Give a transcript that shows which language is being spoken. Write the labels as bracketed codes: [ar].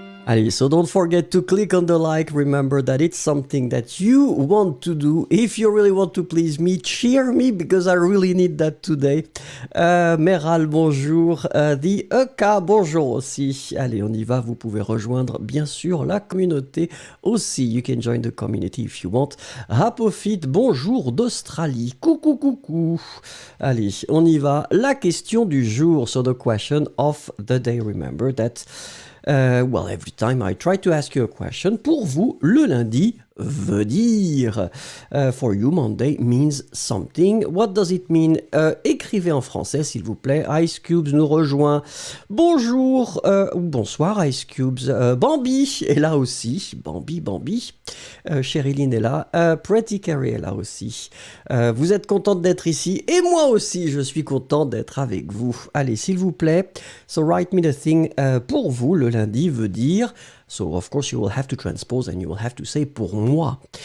[en] Allez, so don't forget to click on the like. Remember that it's something that you want to do. If you really want to please me, cheer me because I really need that today. [fr] Meral, bonjour. The Eka, bonjour aussi. Allez, on y va. Vous pouvez rejoindre, bien sûr, la communauté aussi. [en] You can join the community if you want. [fr] Rapofit, bonjour d'Australie. Coucou. Allez, on y va. La question du jour. [en] So the question of the day. Remember that well, every time I try to ask you a question, [fr] pour vous, le lundi veut dire. [en] For you, Monday means something. What does it mean? [fr] Écrivez en français, s'il vous plaît. Ice Cubes nous rejoint. Bonjour, bonsoir Ice Cubes. Bambi est là aussi. Bambi. Sherilyn est là. Pretty Carrie est là aussi. Vous êtes contente d'être ici. Et moi aussi, je suis content d'être avec vous. Allez, s'il vous plaît. [en] So write me the thing. [fr] Pour vous, le lundi veut dire... [en] So, of course, you will have to transpose and you will have to say [fr] pour moi.